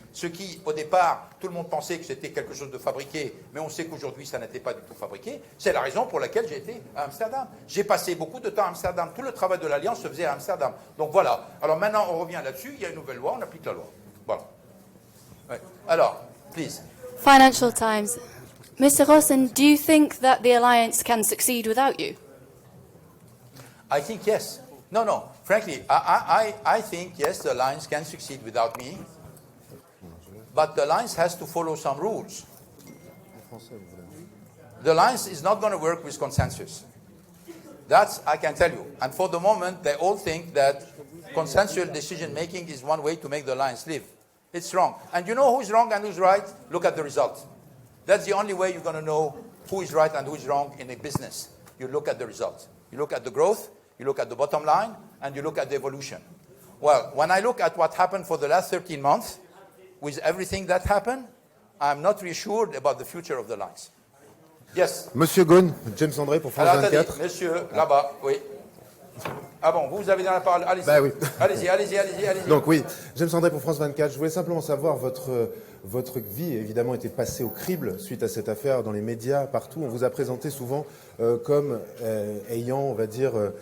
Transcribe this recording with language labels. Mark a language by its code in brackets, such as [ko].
[fr] Ce qui, au départ, tout le monde pensait que c'était quelque chose de fabriqué, mais on sait qu'aujourd'hui, ça n'était pas du tout fabriqué. C'est la raison pour laquelle j'ai été à Amsterdam. J'ai passé beaucoup de temps à Amsterdam. Tout le travail de l'Alliance se faisait à Amsterdam. Donc voilà. Alors maintenant, on revient là-dessus. Il y a une nouvelle loi, on applique la loi. Voilà. Ouais. Alors, please. [en] Financial Times. Mr. Ghosn, do you think that the alliance can succeed without you? I think yes. No. Frankly, I think, yes, the alliance can succeed without me. But the alliance has to follow some rules. The alliance is not going to work with consensus. That's, I can tell you. And for the moment, they all think that consensual decision-making is one way to make the alliance live. It's wrong. And you know who's wrong and who's right? Look at the result. That's the only way you're going to know who is right and who is wrong in a business. You look at the results. You look at the growth, you look at the bottom line, and you look at the evolution. Well, when I look at what happened for the last 13 months, with everything that happened, I'm not reassured about the future of the lines. Yes. [fr] Monsieur Ghosn, James André pour France 24. Attendez, monsieur, là-bas, oui. Ah bon, vous avez dans la parole, allez-y. Bah oui. Allez-y. Donc oui, James André pour France 24. Je voulais simplement savoir, votre vie, évidemment, était passée au crible suite à cette affaire dans les médias, partout. On vous a présenté souvent comme ayant, on va dire,